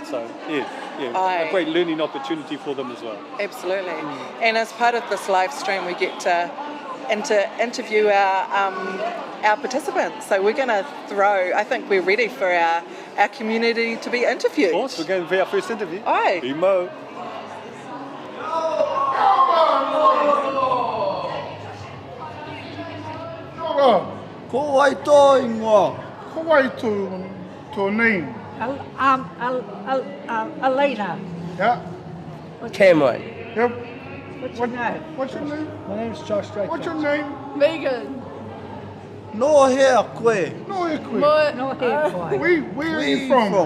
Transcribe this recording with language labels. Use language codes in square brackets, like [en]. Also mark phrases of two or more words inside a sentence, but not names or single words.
[en] So a great learning opportunity for them as well. Absolutely. And as part of this live stream, we get to interview our participants. So we're going to I think we're ready for our community to be interviewed. Of course, we're going for our first interview. Aye. Imo. [mi] Ko wai tō ingoa. Ko wai tō name? [en] Elena. Yeah. Cameron. Yep. What's your name? What's your name? My name's Josh Drake. What's your name? Megan. [mi] No hair koe. No hair koe. No hair koe. [en] Where are you from?